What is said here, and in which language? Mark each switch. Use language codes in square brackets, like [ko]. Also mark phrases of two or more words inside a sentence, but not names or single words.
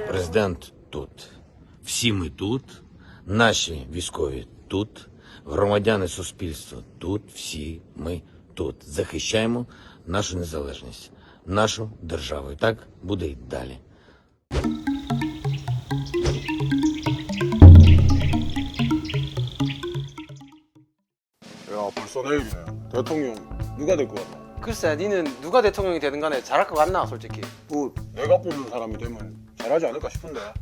[uk] Президент тут. Всі ми тут, наші військові тут, громадяни суспільства тут, всі ми тут. Захищаємо нашу незалежність, нашу державу. І так буде й далі. [ko] 야, 벌써 내일이네. 대통령 누가 될 것 같나? 글쎄, 니는 누가 대통령이 되든 간에 잘할 것 같나, 솔직히? 뭐 내가 뽑는 사람이 되면 잘하지 않을까 싶은데.